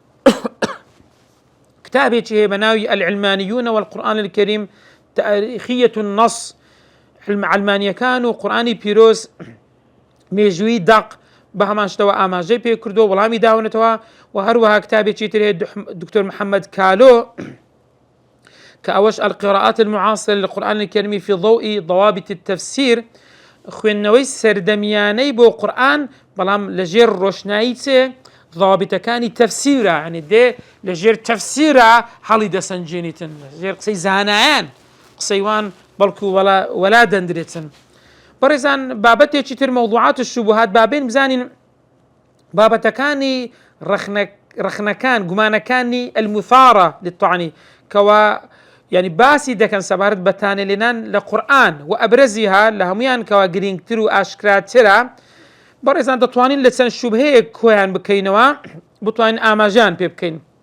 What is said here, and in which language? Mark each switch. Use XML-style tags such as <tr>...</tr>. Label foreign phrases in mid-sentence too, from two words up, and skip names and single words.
<ckb>كتابێکی هەیە بە ناوی</ckb> <ar>العلمانيون والقرآن الكريم تاريخية النص</ar> <ckb>علمانیەکان و قورآنی پیرۆز مێژووی دەق بە هەمان شتەوە ئاماژەی پێ کردو وەڵامی داونێتەوە و هەروەها کتابێکی تر هەیە دکتۆر محەممەد کالۆ کە ئەوەش</ckb> <ar>القراءات المعاصرة للقرآن الكريم في ضوء ضوابط التفسير</ar> <ckb>خوێندنەوەی سەردەمیانەی بۆ قورآن بەڵام لەژێر ڕۆشنایی چێ ضوابطەکانی تەفسیرە ینی دێ لەژێر تەفسیرە هەڵی دەسەنجێنیتن لەژێر قسەی زانایان قسەیوان بەڵکو وەلا دەندرێتن بەڕێزان بابەتێکی تر مەوضوعات و شوبهات بابێن بزانین بابەتەکانی ڕخنەکان گومانەکانی</ckb> <ar>المثارە للطعن</ar> <ckb>کەوا يعني باسی دەکەن سەبارەت بە تانەلێنان لە قورآن و ئەبرەزیها لە هەمویان کەوا گرنگتر و ئاشکراترە بەڕێزان دەتوانین لە چەند شوبهەیەک کۆیان بکەینەوە بتوانین ئاماژیان پێ بکەین</ckb>